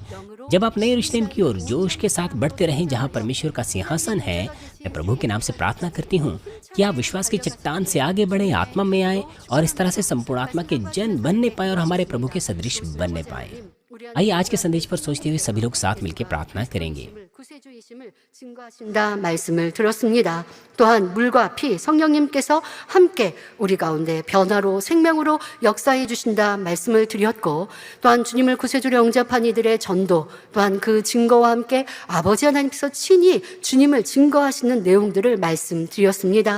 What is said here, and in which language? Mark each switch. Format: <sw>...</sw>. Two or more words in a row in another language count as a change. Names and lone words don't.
<hi>जब आप नए यरूशलेम की ओर जोश के साथ बढ़ते रहें जहाँ परमेश्वर का सिंहासन है, मैं प्रभु के नाम से प्रार्थना करती हूँ कि आप विश्वास की चट्टान से आगे बढ़ें, आत्मा में आए और इस तरह से संपूर्ण आत्मा के जन बनने पाए और हमारे प्रभु के सदृश बनने पाए। आइए आज के संदेश पर सोचते हुए सभी लोग साथ मिलकर प्रार्थना करेंगे।</hi> <ko>구세주이심을 증거하신다 말씀을 들었습니다. 또한 물과 피 성령님께서 함께 우리 가운데 변화로 생명으로 역사해 주신다 말씀을 드렸고, 또한 주님을 구세주로 영접한 이들의 전도, 또한 그 증거와 함께 아버지 하나님께서 친히 주님을 증거하시는 내용들을 말씀드렸습니다.</ko>